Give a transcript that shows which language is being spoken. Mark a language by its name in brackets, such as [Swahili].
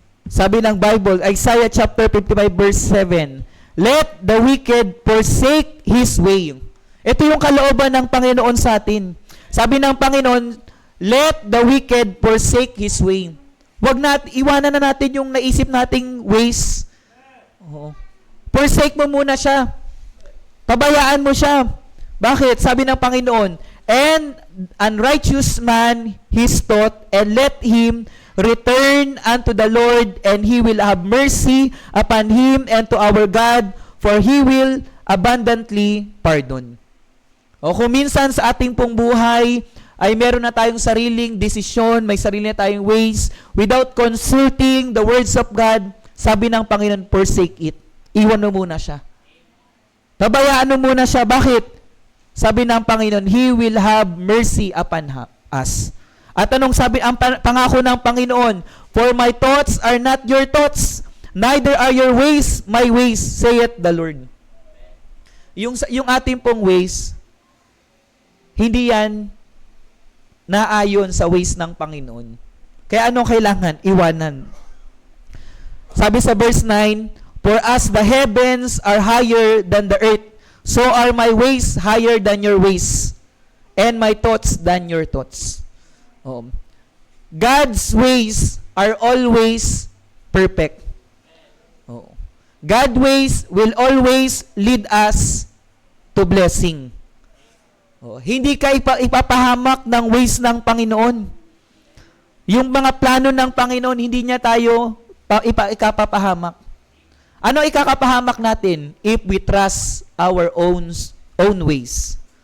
[Filipino] Sabi ng Bible, [English] Isaiah chapter 55 verse 7, let the wicked forsake his way. [Filipino] Ito yung kalooban ng Panginoon sa atin. Sabi ng Panginoon, [English] let the wicked forsake his way. [Filipino] Iwanan na natin yung naisip nating ways. Oo. Forsake mo muna siya. Pabayaan mo siya. Bakit? Sabi ng Panginoon, [English] and unrighteous man his thought, and let him return unto the Lord, and He will have mercy upon him and to our God, for He will abundantly pardon. [Filipino] O kung minsan sa ating pong buhay ay meron na tayong sariling desisyon, may sarili na tayong ways, [English] without consulting the words of God, [Filipino] sabi ng Panginoon, [English] forsake it. [Filipino] Iwan mo muna siya. Pabayaan mo muna siya. Bakit? Sabi ng Panginoon, [English] He will have mercy upon us. [Filipino] At anong sabi, ang pangako ng Panginoon, [English] for my thoughts are not your thoughts, neither are your ways my ways, saith the Lord. [Filipino] Yung ating pong ways, hindi yan naayon sa ways ng Panginoon. Kaya anong kailangan? Iwanan. Sabi sa [English] verse 9, for as the heavens are higher than the earth, so are my ways higher than your ways, and my thoughts than your thoughts. God's ways are always perfect. God's ways will always lead us to blessing. [Filipino] Hindi ka ipapahamak ng ways ng Panginoon. Yung mga plano ng Panginoon, hindi niya tayo ikapapahamak. Ano ikakapahamak natin? [English] If we trust our own ways.